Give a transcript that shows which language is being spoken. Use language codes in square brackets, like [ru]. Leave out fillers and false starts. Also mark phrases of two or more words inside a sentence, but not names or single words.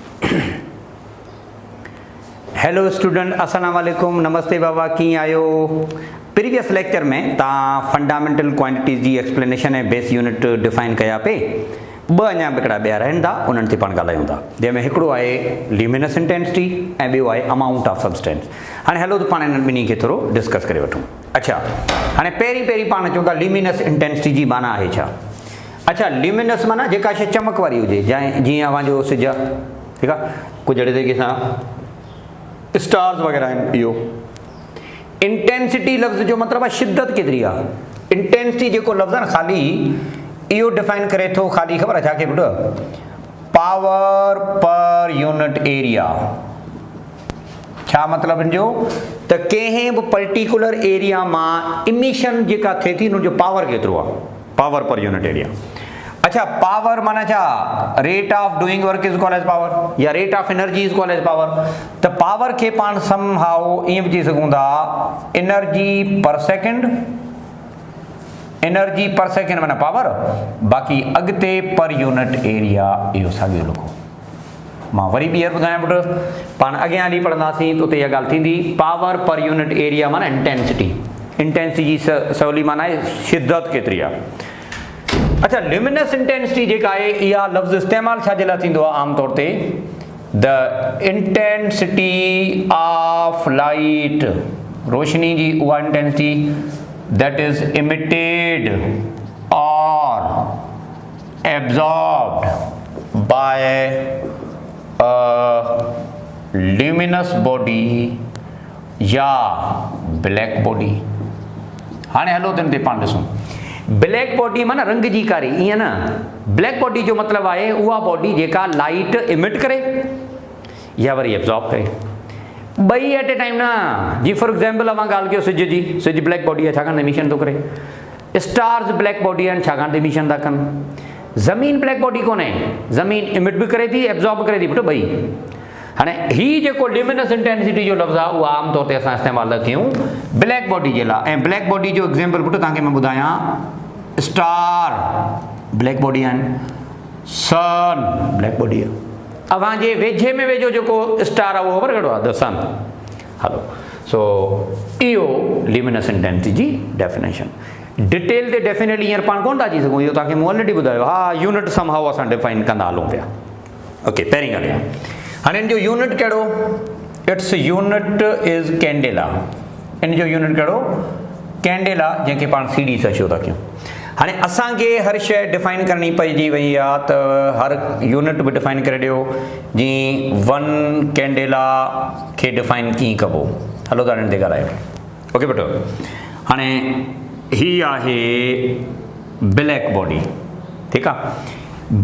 [en] hello student, [ar] السلام عليكم, [sd] नमस्ते बाबा, कीअं आहियो। [en] previous lecture [sd] में तव्हां [en] fundamental quantities [sd] जी एक्सप्लेनेशन ऐं [en] base unit define [sd] कया पे। ॿ अञा हिकिड़ा ॿिया रहनि था, उन्हनि ते पाण ॻाल्हायूं था, जंहिंमें हिकिड़ो आहे [en] luminous intensity [sd] ऐं ॿियो आहे [en] amount of substance. [sd] हाणे हलो त पाण इन्हनि ॿिन्ही खे थोरो डिस्कस करे वठूं। अच्छा, हाणे पहिरीं पाण चऊं था [en] luminous intensity [sd] जी माना आहे छा। अच्छा, ल्यूमिनस माना जेका शइ चमक वारी हुजे, जीअं अवांजो सिज आहे, ठीकु आहे, कुझु अहिड़े तरीक़े सां स्टार्स वग़ैरह आहिनि। इहो इंटेंसिटी लफ़्ज़ जो मतिलबु आहे शिद्दत केतिरी आहे। इंटेंसिटी जेको लफ़्ज़ आहे न, ख़ाली इहो डिफाइन करे थो, ख़ाली ख़बर आहे छा खे पुटु, [en] power per unit area. [sd] छा मतिलबु हिन जो, त कंहिं बि [en] particular area [sd] मां इमिशन जेका थिए थी हुनजो पावर केतिरो आहे, [en] power per unit area. [sd] अच्छा, पावर माना छा, [en] rate of doing work is equal as power, या rate of energy is equal as power. [sd] त पावर खे पाण [en] somehow [sd] ईअं विझी सघूं था, [en] energy per second, energy per second [sd] माना पावर, बाक़ी अॻिते [en] per unit area [sd] इहो साॻियो लिखो। मां वरी ॿीहर ॿुधायां पुटु, पाण अॻियां हली पढ़ंदासीं त उते इहा ॻाल्हि थींदी। [en] power per unit area [sd] माना इंटेंसिटी, इंटेंसिटी जी सवली माना आहे शिद्दत केतिरी आहे। अच्छा, [en] luminous intensity [sd] जेका आहे इहा लफ़्ज़ इस्तेमालु छाजे लाइ थींदो आहे आमतौर ते, [en] the intensity of light, [sd] रोशनी जी उहा [en] intensity that is emitted or absorbed by luminous body or black body. [sd] हाणे हलो तिन ते पाण ॾिसूं। [en] black body [sd] माना रंग जी कारी, ईअं न। [en] black body [sd] जो मतिलबु आहे उहा बॉडी जेका [en] light emit [sd] करे या वरी एब्जॉर्ब करे, ॿई [en] at a time [sd] न। जी [en] for example [sd] अवां ॻाल्हि कयो सिज जी, सिज [en] black body [sd] आहे, छाकाणि इमिशन थो करे। स्टार्स [en] black body [sd] आहिनि, छाकाणि इमिशन था कनि। ज़मीन [en] black body [sd] कोन्हे, ज़मीन इमिट बि करे थी, एब्जॉर्ब बि करे थी, पुटु ॿई। हाणे हीउ जेको [en] luminous intensity [sd] जो लफ़्ज़ आहे उहा आमतौर ते असां इस्तेमालु था कयूं [en] black body [sd] जे लाइ। ऐं [en] black body [sd] जो एग्ज़ाम्पल पुटु तव्हांखे मां ॿुधायां, [en] star black body [sd] आहिनि, [en] sun black body [sd] आहे। अवां जे वेझे में वेझो जेको स्टार आहे उहो ख़बर कहिड़ो आहे, [en] the sun. [sd] हलो, सो इहो [en] luminous intensity [sd] जी डेफिनेशन। डिटेल ते डेफिनेटली हींअर पाण कोन था अची सघूं, इहो तव्हांखे मूं ऑलरेडी ॿुधायो। हा, यूनिट [en] somehow [sd] असां डिफाइन कंदा हलूं पिया। ओके, पहिरीं ॻाल्हि आहे, हाणे हिन जो यूनिट कहिड़ो, [en] its unit is candela. [sd] इन जो यूनिट कहिड़ो, कैंडेला, जंहिंखे पाण सीडी सां शो था कयूं। हाणे असांखे हर शइ डिफाइन करणी पइजी वई आहे, त हर यूनिट बि डिफाइन करे ॾियो। जीअं [en] one candela [sd] खे डिफाइन कीअं कबो, हलो त हिन ते ॻाल्हायो। ओके बेटो, हाणे ही आहे [en] black body, [sd] ठीकु आहे।